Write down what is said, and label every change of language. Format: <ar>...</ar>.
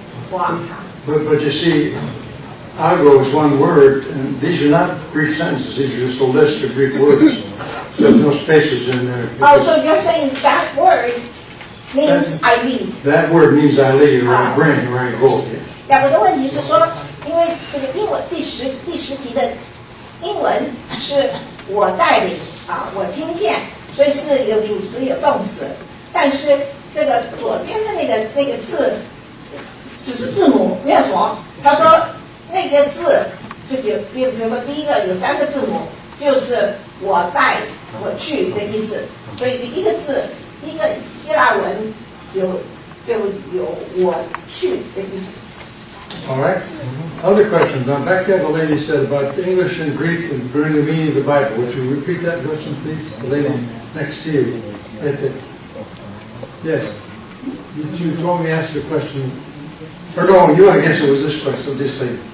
<en>Wow. But you see, ago is one word, and these are not Greek sentences. These are just a list of Greek words. So there's no spaces in there. Oh, so you're saying that word means I lead. That word means I lead, or I bring, or I go.</en> <zh>我的问题是说，因为这个英文第十题的英文是我带领我听见，所以是有主词有动词，但是这个左边的那个字只是字母，没有什么。他说那个字就是比如说第一个有3个字母，就是我带我去的意思，所以第一个字第一个希腊文有我去的意思。</zh> <en>All right. Other questions? Now, back to what the lady said about English and Greek and bring the meaning of the Bible. Would you repeat that question, please? The lady next to you. Right there. Yes. You told me to ask the question. Or no, you, I guess it was this question, this lady.</en>